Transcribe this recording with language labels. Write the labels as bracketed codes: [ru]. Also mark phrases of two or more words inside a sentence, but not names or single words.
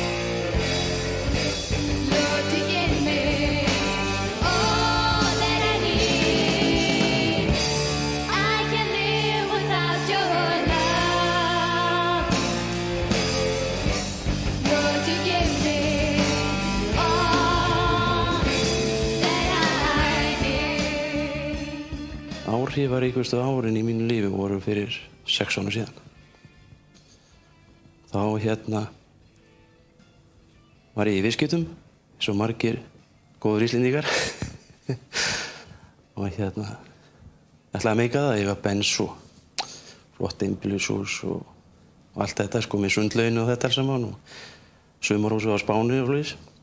[en] Lord, to give me all that I need. I can't live without your love. Lord, to give me all that I need. [is] Áhrifaríkustu árin í mínu lífi voru fyrir 6 árum síðan. Þá var ég í viðskiptum, eins og margir góðir Íslendingar. Og ætlaði að meika það, eiga Benz og flott einbýlishús og allt þetta, sko, með sundlauginu og þetta alls saman og sumarhúsið á Spáni og svoleiðis.